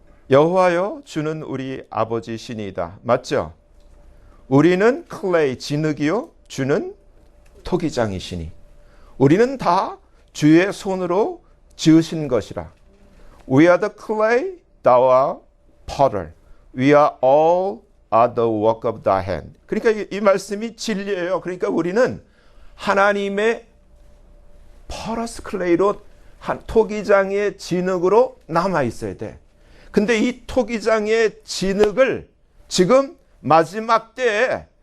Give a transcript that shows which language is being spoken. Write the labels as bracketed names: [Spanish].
[Korean] 여호와여 주는 우리 아버지 신이다. 맞죠? 우리는 클레이 진흙이요 주는 토기장이시니 우리는 다 주의 손으로 지으신 것이라. [English] We are the clay, thou art potter. We are all the work of thy hand. [Korean] 그러니까 이 말씀이 진리예요. 그러니까 우리는 하나님의 포러스 클레이로 토기장의 진흙으로 남아 있어야 돼. 근데 이 토기장의 진흙을 지금 마지막 때에